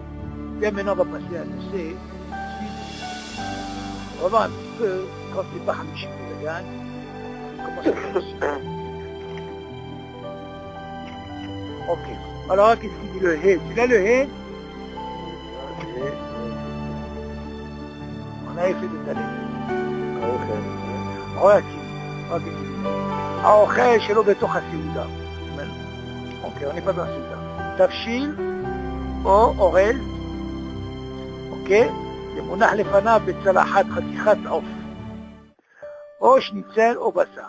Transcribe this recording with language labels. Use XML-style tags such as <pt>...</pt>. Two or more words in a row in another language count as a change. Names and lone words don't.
<fr>Bien maintenant, on va passer à le C. On va voir un petit peu, quand c'est pas</fr> <he>חמישים דגן,</he> <fr>comment ça se passe. Ok. Alors, qu'est-ce qu'il dit le He? Tu l'as le He? On avait fait tout à l'heure. Regarde,</fr> <he>ok. האוכל שלא בתוך הסעודה. אוקיי, אני פה בסעודה. תבשיל או אורז, אוקיי? זה מונח לפניו בצלחת חתיכת עוף. או שניצל או בשר.</he>